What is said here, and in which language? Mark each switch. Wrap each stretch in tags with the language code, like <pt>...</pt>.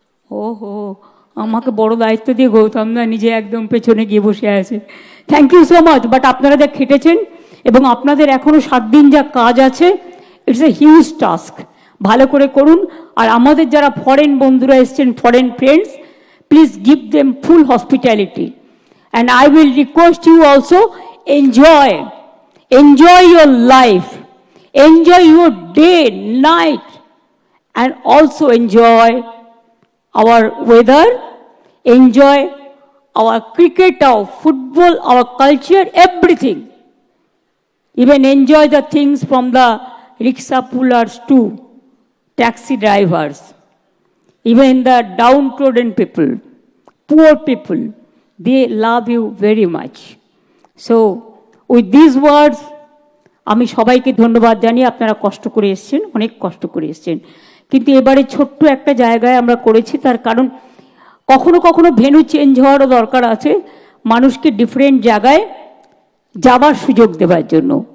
<bn>ওহো, আমাকে বড় দায়িত্ব দিয়ে গৌতম দা নিজে একদম পেছনে গিয়ে বসে আছে।</bn> <en>Thank you so much.</en> <bn>But আপনারা যা খেটেছেন এবং আপনাদের এখনও 7 দিন যা কাজ আছে,</bn> <en>It's a huge task.</en> <bn>ভালো করে করুন। আর আমাদের যারা ফরেন বন্ধুরা এসছেন, foreign friends,</bn> <en>Please give them full hospitality. And I will request you also, enjoy, enjoy your life, enjoy your day, night, and also enjoy our weather, enjoy our cricket, our football, our culture, everything. Even enjoy the things from the rickshaw pullers to taxi drivers, even the downtrodden people, poor people, they love you very much. So with these words,</en> <bn>আমি সবাইকে ধন্যবাদ জানিয়ে, আপনারা কষ্ট করে এসছেন, অনেক কষ্ট করে এসছেন, কিন্তু এবারে ছোট্ট একটা জায়গায় আমরা করেছি। তার কারণ কখনো কখনো ভেন্যু চেঞ্জ হওয়ারও দরকার আছে, মানুষকে ডিফারেন্ট জায়গায় যাবার সুযোগ দেওয়ার জন্য।</bn>